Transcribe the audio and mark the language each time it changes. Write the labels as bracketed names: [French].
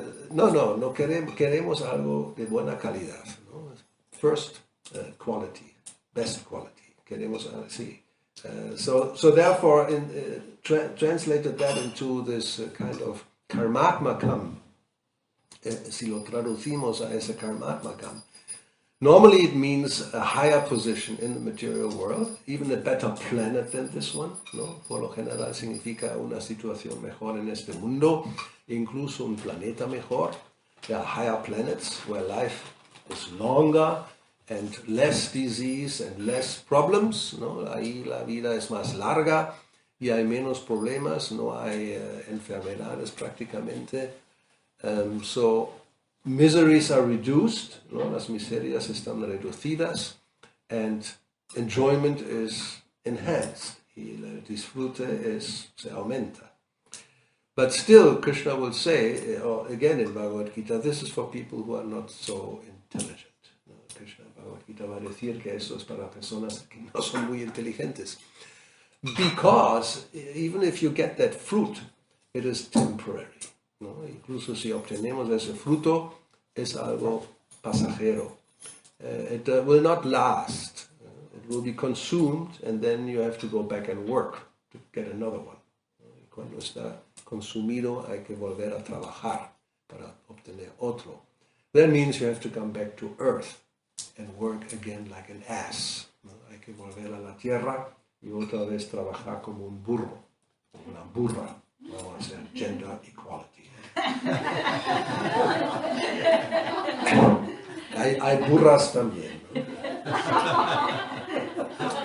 [Spanish] No queremos algo de buena calidad, ¿no? [English] First quality, best quality. [Spanish] Queremos así. [English] So therefore, translated that into this kind of karmatmakam, [Spanish] si lo traducimos a ese karmatmakam, [English] normally it means a higher position in the material world, even a better planet than this one, ¿no? [Spanish] Por lo general significa una situación mejor en este mundo, incluso un planeta mejor. [English] There are higher planets where life is longer and less disease and less problems, ¿no? [Spanish] Ahí la vida es más larga y hay menos problemas, no hay enfermedades prácticamente. [English] So miseries are reduced, [Spanish] ¿no? Las miserias están reducidas, [English] and enjoyment is enhanced, [Spanish] y el disfrute se aumenta. [English] But still, Krishna will say, again in Bhagavad Gita, this is for people who are not so intelligent. ¿No? [Spanish] Krishna en Bhagavad Gita va a decir que eso es para personas que no son muy inteligentes. [English] Because even if you get that fruit, it is temporary. ¿No? [Spanish] Incluso si obtenemos ese fruto, es algo pasajero. [English] It will not last. It will be consumed, and then you have to go back and work to get another one. [Spanish] Y cuando está consumido, hay que volver a trabajar para obtener otro. [English] That means you have to come back to earth and work again like an ass. ¿No? [Spanish] Hay que volver a la tierra y otra vez trabajar como un burro, una burra. Vamos a hacer gender equality. Hay burras también, ¿no?